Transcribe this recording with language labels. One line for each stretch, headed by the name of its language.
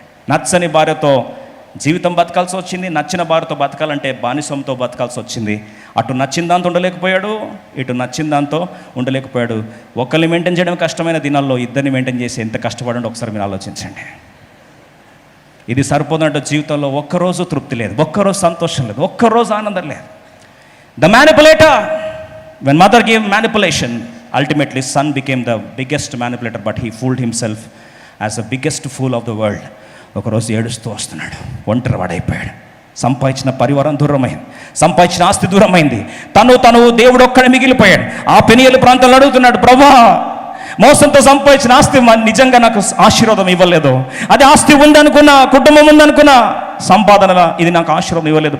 Telugu: నచ్చని భార్యతో జీవితం బతకాల్సి వచ్చింది, నచ్చిన భార్యతో బతకాలంటే బానిసంతో బతకాల్సి వచ్చింది. అటు నచ్చిన దాంతో ఉండలేకపోయాడు, ఇటు నచ్చిన దాంతో ఉండలేకపోయాడు. ఒకరిని మెయింటైన్ చేయడం కష్టమైన దినాల్లో ఇద్దరిని మెయింటైన్ చేసి ఎంత కష్టపడండి ఒకసారి మీరు ఆలోచించండి. ఇది సరిపోదంటే జీవితంలో ఒక్కరోజు తృప్తి లేదు, ఒక్కరోజు సంతోషం లేదు, ఒక్కరోజు ఆనందం లేదు.
English: The manipulator, when mother gave manipulation, ultimately son became the biggest manipulator, but he fooled himself as the biggest fool of the world.
Telugu: ఒకరోజు ఏడుస్తూ వస్తున్నాడు, ఒంటరి వాడైపోయాడు. సంపాదించిన పరివారం దూరమైంది, సంపాదించిన ఆస్తి దూరమైంది, తను దేవుడు ఒక్కడే మిగిలిపోయాడు. ఆ పెనియలు ప్రాంతంలో అడుగుతున్నాడు, ప్రభా మోసంతో సంపాదించిన ఆస్తి నిజంగా నాకు ఆశీర్వాదం ఇవ్వలేదు. అది ఆస్తి ఉందనుకున్నా, కుటుంబం ఉందనుకున్నా, సంపాదన ఇది నాకు ఆశీర్వాదం ఇవ్వలేదు.